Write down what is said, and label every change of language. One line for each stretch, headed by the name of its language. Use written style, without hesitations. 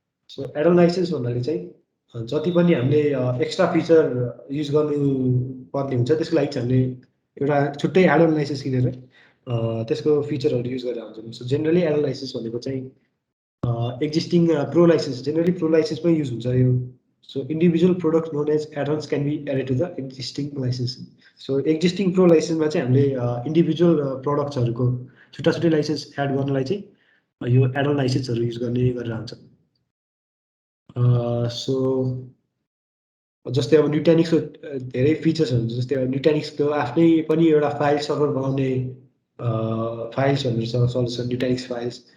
Nepali: So Aiden licence भन्नाले चाहिँ जति पनि हामीले एक्स्ट्रा फिचर युज गर्नुपर्ने हुन्छ त्यसको लागि चाहिँ हामीले एउटा छुट्टै एडन लाइसेन्स किनेर त्यसको फिचरहरू युज गरेर आउँछौँ। सो जेनरली एडन लाइसेन्स भनेको चाहिँ existing pro licence, generally pro लाइसेन्समै use हुन्छ यो।
English: So individual product known as addons can be added to the existing licence.
Nepali: So existing pro लाइसेन्समा चाहिँ हामीले इन्डिभिजुअल प्रडक्ट्सहरूको छुट्टा छुट्टै लाइसेन्स एड गर्नलाई चाहिँ यो एडन लाइसेन्सहरू युज गर्ने गरेर आउँछ। सो जस्तै अब न्युटेनिक्सको धेरै फिचर्सहरू हुन्छ। जस्तै अब न्युटेनिक्सको आफ्नै पनि एउटा फाइल सर्भर बनाउने फाइल्सहरू छ, सल्युसन न्युटेनिक्स फाइल्स।